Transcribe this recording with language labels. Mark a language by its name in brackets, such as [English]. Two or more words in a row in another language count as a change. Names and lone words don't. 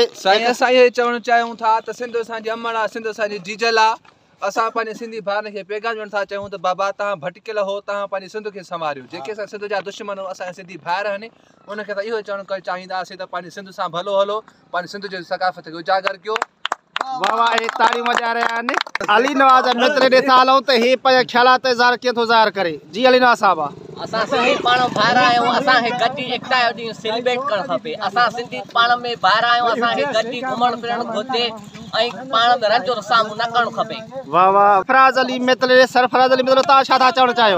[Sindhi] साईं असां इहे चवणु चाहियूं था त सिंध असांजी अमड़ आहे सिंध असांजी जीजल आहे असां पंहिंजे सिंधी भाउरनि खे पैगाम ॾियणु था चाहियूं त बाबा तव्हां भटकियल हो तव्हां पंहिंजे सिंध खे संभालियो जेके असां सिंध जा दुश्मन असांजा सिंधी भाउर आहिनि उनखे त इहो चवणु चाहींदासीं त पंहिंजे सिंध सां भलो हलो पंहिंजे सिंध जी सकाफ़त खे उजागर कयो वाह वाह [Urdu] یہ تاڑی وجا رہا ہے [Sindhi] अली नवाज मितले ॾे था हलूं त हे पंहिंजा ख्यालात ज़ाहिर कीअं थो ज़ाहिर करे जी अली नवाज साहब असां सिंधी पाण भाउर आहियूं असांखे गॾु एकता जो ॾींहुं सेलिब्रेट करणु खपे असां सिंधी पाण में भाउर आहियूं असांखे गॾु घुमणु फिरणु घुरिजे ऐं पाण में रंजो साम्हूं न करणु खपे वाह वाह सरफराज अली मितले सरफराज अली मितले तव्हां छा था चवणु चाहियो